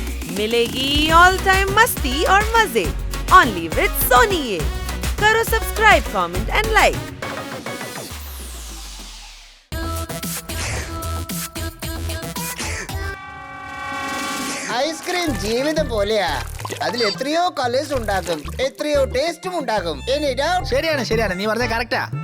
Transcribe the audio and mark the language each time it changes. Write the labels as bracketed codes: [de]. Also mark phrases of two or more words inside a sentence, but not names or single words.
[hi] मिलेगी [en] all time [hi] मस्ती और मजे [en] only with [hi] सोनी ये। करो सब्सक्राइब, [en] comment and like. [ml] ഐസ്ക്രീം ജീവിതം പോലെയാ. അതിൽ എത്രയോ കളേഴ്സ് ഉണ്ടാകും, എത്രയോ ടേസ്റ്റും ഉണ്ടാകും. ശരിയാണ് ശരിയാണ്, നീ പറഞ്ഞ കറക്റ്റാ.